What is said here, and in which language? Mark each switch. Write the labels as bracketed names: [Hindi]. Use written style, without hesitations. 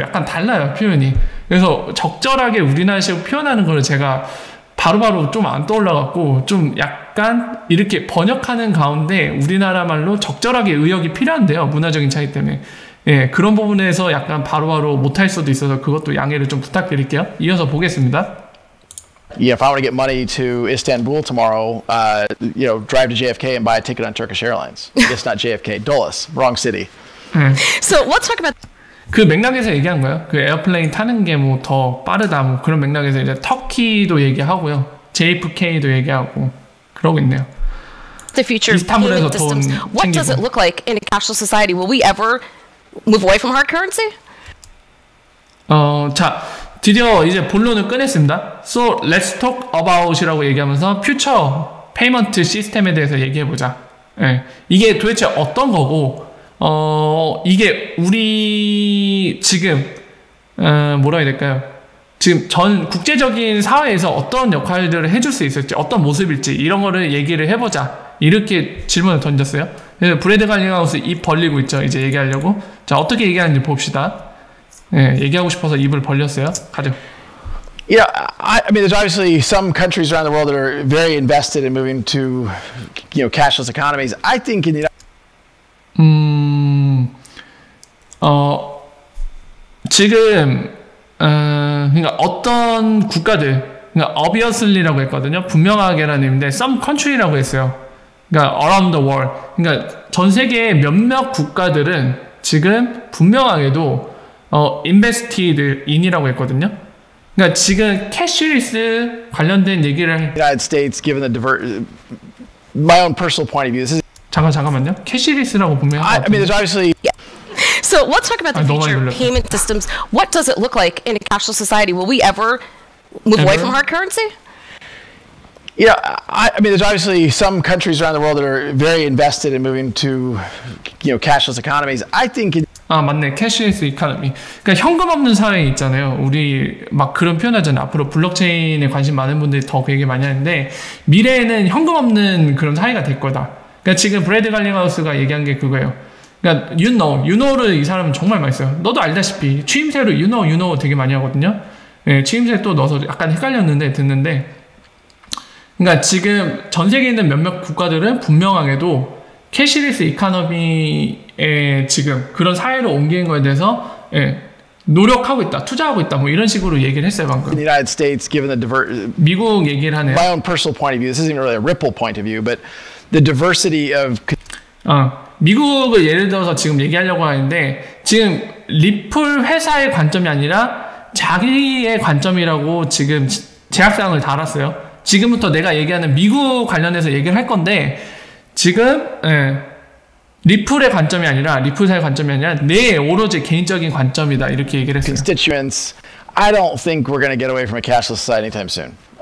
[Korean] 약간 달라요, 표현이. 그래서 적절하게 우리나라식으로 표현하는 걸 제가 바로바로 좀 안 떠올라갖고 좀 약간 이렇게 번역하는 가운데 우리나라 말로 적절하게 의역이 필요한데요. 문화적인 차이 때문에. 그런 부분에서 약간 바로바로 못할 수도 있어서 그것도 양해를 좀 부탁드릴게요. 이어서 보겠습니다. [English] Yeah, if I want to get money to Istanbul tomorrow, drive to JFK and buy a ticket on Turkish Airlines. It's not JFK, Dulles, wrong city. So let's talk about. [Korean] 그 맥락에서 얘기한 거예요. 그 에어플레인 타는 게 뭐 더 빠르다 뭐 그런 맥락에서 이제 터키도 얘기하고요, JFK도 얘기하고 그러고 있네요. [English] The future of payment systems. What does it look like in a cashless society? Will we ever move away from hard currency? [Korean] 자, 드디어 이제 본론을 꺼냈습니다. [English] So let's talk about [Korean] 이라고 얘기하면서 퓨처 페이먼트 시스템에 대해서 얘기해보자. 이게 도대체 어떤 거고, 이게 우리 지금 뭐라 해야 될까요? 지금 전 국제적인 사회에서 어떤 역할들을 해줄 수 있을지, 어떤 모습일지 이런 거를 얘기를 해보자. 이렇게 질문을 던졌어요. 그래서 브래드 갈링하우스 입 벌리고 있죠. 이제 얘기하려고. 자, 어떻게 얘기하는지 봅시다. 얘기하고 싶어서 입을 벌렸어요. 가죠. [English] Yeah, I mean, there's obviously some countries around the world that are very invested in moving to, cashless economies. I think in the [Korean] 지금 그러니까 어떤 국가들, 그러니까 obviously라고 했거든요. 분명하게라는 의미인데 [English] some country [Korean] 라고 했어요. 그러니까 [English] around the world. [Korean] 그러니까 전 세계의 몇몇 국가들은 지금 분명하게도 [English] invested in [Korean] 이라고 했거든요. 그러니까 지금 캐시리스 관련된 얘기를 [English] United States, given the my own personal point of view, this is [Korean] 잠깐만요. 캐시리스라고 분명히 [English] I mean, there's obviously. So let's talk about the future of payment systems. What does it look like in a cashless society? Will we ever move away from hard currency? Yeah, I mean, there's obviously some countries around the world that are very invested in moving to, cashless economies. I think. [Korean] 맞네. 캐시리스 이코노미. 그러니까 현금 없는 사회 있잖아요. 우리 막 그런 표현하잖아요. 앞으로 블록체인에 관심 많은 분들이 더 그 얘기 많이 하는데 미래에는 현금 없는 그런 사회가 될 거다. 그러니까 지금 브래드 갈링하우스가 얘기한 게 그거예요. 그러니까 [English] you know [Korean] 를 이 사람은 정말 많이 써요. 너도 알다시피 추임새로 [English] you know [Korean] 되게 많이 하거든요. 추임새 또 넣어서 약간 헷갈렸는데 듣는데, 그러니까 지금 전 세계에 있는 몇몇 국가들은 분명하게도 캐시리스 이코노미에 지금 그런 사회로 옮기는 거에 대해서 노력하고 있다, 투자하고 있다, 뭐 이런 식으로 얘기를 했어요 방금. [English] In the United States, given the [Korean] 미국 얘기를 하네요. [English] My own personal point of view. This isn't really a Ripple point of view, but the diversity of. [Korean] 미국을 예를 들어서 지금 얘기하려고 하는데 지금 리플 회사의 관점이 아니라 자기의 관점이라고 지금 제약사항을 달았어요. 지금부터 내가 얘기하는 미국 관련해서 얘기를 할 건데 지금 리플의 관점이 아니라 리플사의 관점이 아니라 내 오로지 개인적인 관점이다 이렇게 얘기를 했어요. [English] Constituents, I don't think we're going to get away from a cashless society anytime soon.